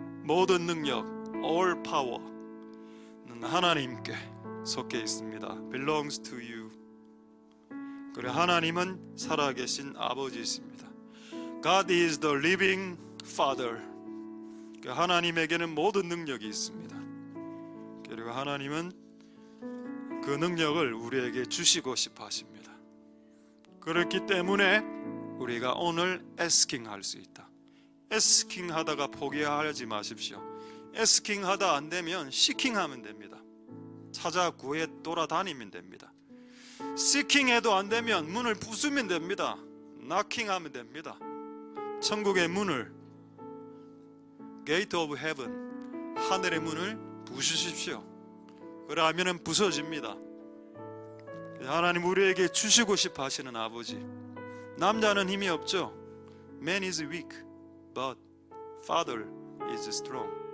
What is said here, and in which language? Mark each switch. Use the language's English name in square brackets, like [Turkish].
[Korean] 모든 능력, [English] all power [Korean] 는 하나님께 속해 있습니다. [English] belongs to you. [Korean] 그리고 하나님은 살아계신 아버지이십니다. [English] God is the living Father. [Korean] 하나님에게는 모든 능력이 있습니다. 그리고 하나님은 그 능력을 우리에게 주시고 싶어 하십니다. 그렇기 때문에 우리가 오늘 asking 할 수 있다. asking 하다가 포기하지 마십시오. asking 하다 안 되면 seeking 하면 됩니다. 찾아 구해 돌아다니면 됩니다. seeking 해도 안 되면 문을 부수면 됩니다. knocking 하면 됩니다. 천국의 문을, [English] gate of heaven, [Korean] 하늘의 문을 부수십시오. 그러면은 부서집니다. 하나님 우리에게 주시고 싶어 하시는 아버지. 남자는 힘이 없죠. [English] Man is weak, but Father is strong.